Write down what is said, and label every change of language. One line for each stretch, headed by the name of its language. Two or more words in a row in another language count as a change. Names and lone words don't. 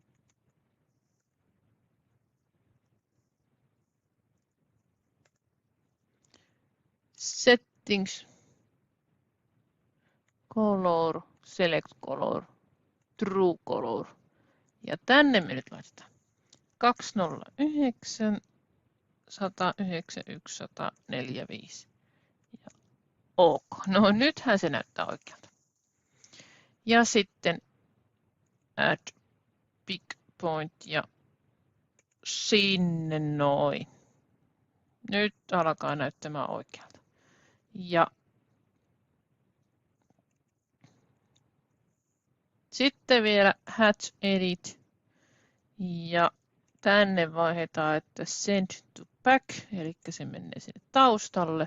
English: Settings, Color, Select Color, True Color.
Finnish: Ja tänne me nyt laitetaan 209 191 145. Ja OK. No nythän se näyttää oikealta. Ja sitten
English: add big point
Finnish: ja sinne noin. Nyt alkaa näyttämään oikealta. Ja sitten vielä
English: Hatch Edit.
Finnish: Ja tänne vaihdetaan, että
English: Send to Back,
Finnish: eli se menee sinne taustalle.